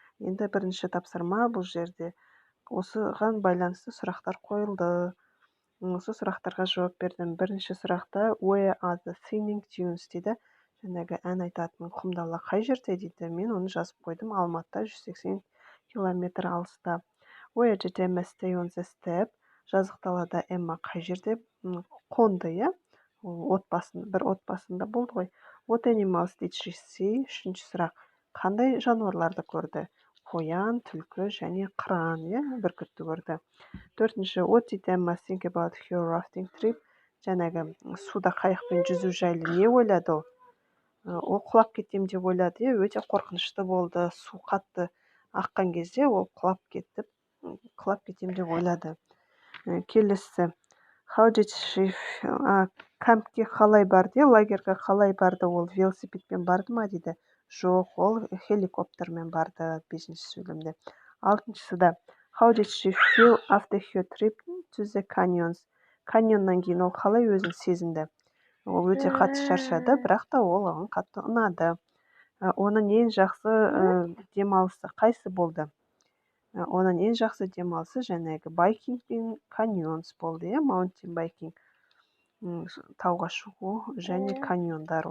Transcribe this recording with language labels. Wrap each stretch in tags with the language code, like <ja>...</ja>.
<kk>Енді бірінші тапсырма бұл жерде. Осыған байланысты сұрақтар қойылды. Осы сұрақтарға жауап бердім. Бірінші сұрақта</kk> <en>Where are the singing dunes</en> <kk>дейді. Жаңағы ән айтатын құмдала қай жерде дейді. Мен оны жазып қойдым. Алматыда 180 километр алыста.</kk> <en>Where did Emma stay on the steppe?</en> <kk>Жазық далада Эмма қай жерде қонды, бір отбасында болды ғой.</kk> <en>What animals did she see?</en> <kk>Үшінші сұрақ. Қандай жануарларды көрді? Қоян, түлкі және қыран, бүркітті көрді. Төртінші.</kk> <en>What did Emma think about her rafting trip?</en> <kk>Жаңағы суда қайықпен жүзу жайлы не ойлады ол? Ол құлап кетем деп ойлады, өте қорқынышты болды. Су қатты аққан кезде ол құлап кетем деп ойлады. Келесі.</kk> <en>How did she</en> <kk>кәмпке қалай барды? Лагерге қалай барды? Ол велосипедпен барды ма дейді? Жоқ, ол хеликоптермен барды. 5-ші сөйлемде. 6-шыда.</kk> <en>How did she feel after her trip to the canyons?</en> <kk>Каньоннан кейін ол қалай өзін сезінді? Ол өте қатты шаршады, бірақ та ол оған қатты ұнады. Оның ең жақсы демалысы қайсы болды? Оның ең жақсы демалысы жаңағы байкинг пен каньонс болды, маунтин байкинг, тауға шығу және каньондар.</kk>